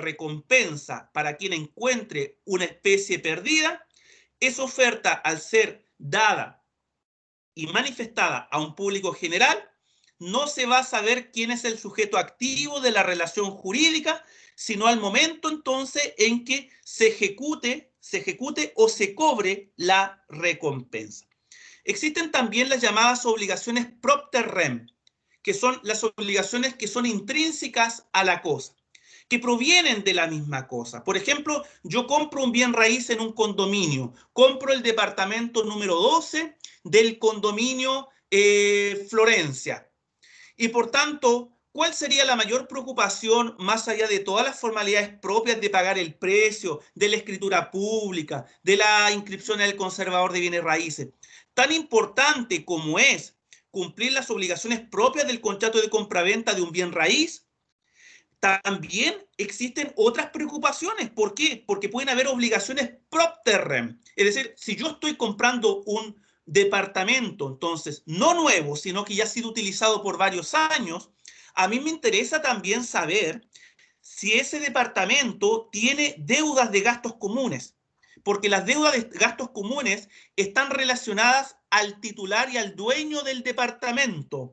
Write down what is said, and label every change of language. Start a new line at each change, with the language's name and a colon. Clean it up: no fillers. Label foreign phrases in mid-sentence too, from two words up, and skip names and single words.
Spanish: recompensa para quien encuentre una especie perdida, esa oferta, al ser dada y manifestada a un público general, no se va a saber quién es el sujeto activo de la relación jurídica, sino al momento entonces en que se ejecute o se cobre la recompensa. Existen también las llamadas obligaciones
Latin: propter rem,
Spanish: que son las obligaciones que son intrínsecas a la cosa, que provienen de la misma cosa. Por ejemplo, yo compro un bien raíz en un condominio, compro el departamento número 12 del condominio Florencia. Y por tanto, ¿cuál sería la mayor preocupación más allá de todas las formalidades propias de pagar el precio, de la escritura pública, de la inscripción en el conservador de bienes raíces? Tan importante como es cumplir las obligaciones propias del contrato de compraventa de un bien raíz, también existen otras preocupaciones. ¿Por qué? Porque pueden haber obligaciones
Latin: propter rem.
Spanish: Es decir, si yo estoy comprando un departamento, entonces, no nuevo, sino que ya ha sido utilizado por varios años, a mí me interesa también saber si ese departamento tiene deudas de gastos comunes, porque las deudas de gastos comunes están relacionadas al titular y al dueño del departamento.